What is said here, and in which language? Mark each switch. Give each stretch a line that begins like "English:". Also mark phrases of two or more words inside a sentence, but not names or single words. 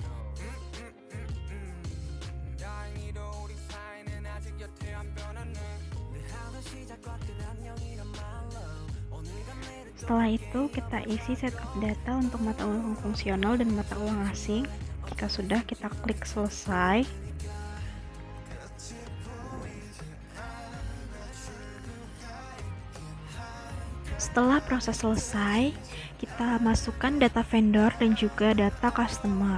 Korean: 다행히도 우리 사이는 아직 여태 안 변했네. 내 하루 시작과 끝 안녕이란 말로 오늘과 내일은.
Indonesian: Setelah itu kita isi setup data untuk mata uang fungsional dan mata uang asing. Jika sudah, kita klik selesai. Setelah proses selesai, kita masukkan data vendor dan juga data customer.